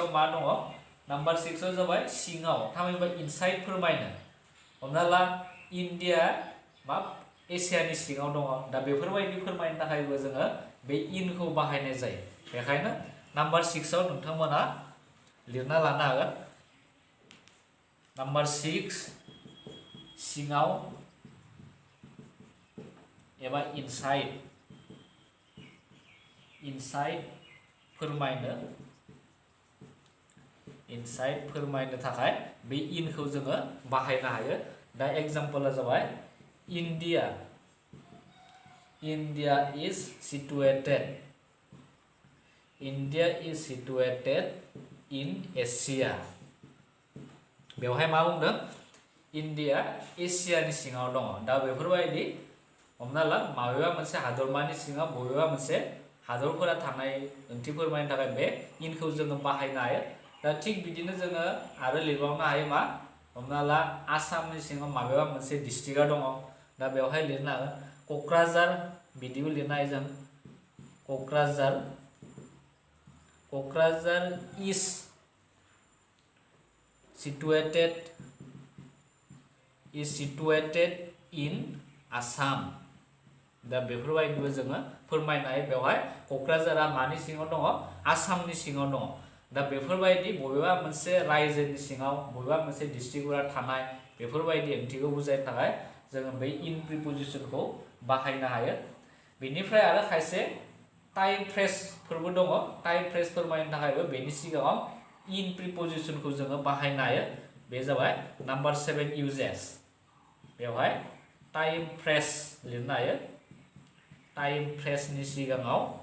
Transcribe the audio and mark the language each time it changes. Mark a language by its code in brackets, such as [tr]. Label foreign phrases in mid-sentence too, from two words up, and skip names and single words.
[brx] मा दङ नाम्बार 6 आव जाबाय सिङाव थामहिनबा इनसाइड फोरमायनो हमना ला इन्डिया मा एसियानि सिङाव दङ दा बेफोरबायदि फोरमायनो थाखायबो जोङो बे इनखौ बाहायनाय जायो बेखायनो नाम्बार 6 आव नोंथांमोना लिरना लानो हागोन नाम्बार 6 सिङाव एबा इनसाइड फोरमायनो थाखाय बे इनखौ जोङो बाहायनो हायो दा एग्जाम्पला जाबाय [en] India is situated India is situated in Asia. [brx] बेवहाय मा बुंदों इन्डिया एशियानि सिङाव दङ दा बेफोरबायदि हमना ला माबेबा मोनसे हादरमानि सिङाव बबेबा मोनसे हादरफोरा थानाय ओंथि फोरमायनो थाखाय बे इनखौ जोङो बाहायनो हायो दा थिग बिदिनो जोङो आरो लिरबावनो हायो मा हमना ला आसामनि सिङाव माबेबा मोनसे डिस्ट्रिक्टआ दङ दा बेवहाय लिरनो हागोन क'क्राझार बिदिबो लिरनो हायो जों क'क्राझार is [en] situated in Assam [brx] दा बेफोरबायदिबो जोङो फोरमायनो हायो बेवहाय क'क्राझारा मानि सिङाव दङ आसामनि सिङाव दङ दा बेफोरबायदि बबेबा मोनसे रायजोनि सिङाव बबेबा मोनसे डिस्ट्रिक्टफोरा थानाय बेफोरबायदि ओंथिखौ बुजायनो थाखाय जोङो बै इन प्रिपोजिशनखौ बाहायनो हायो बेनिफ्राय आरो खायसे टाइम फ्रेजफोरबो दङ [en] time phrase [brx] फोरमायनो थाखायबो बेनि सिगाङाव इन प्रिपोजिशनखौ जोङो बाहायनो हायो बे जाबाय नाम्बार 7 uses बेवहाय [en] time phrase [brx] लिरनो हायो टाइम फ्रेजनि सिगाङाव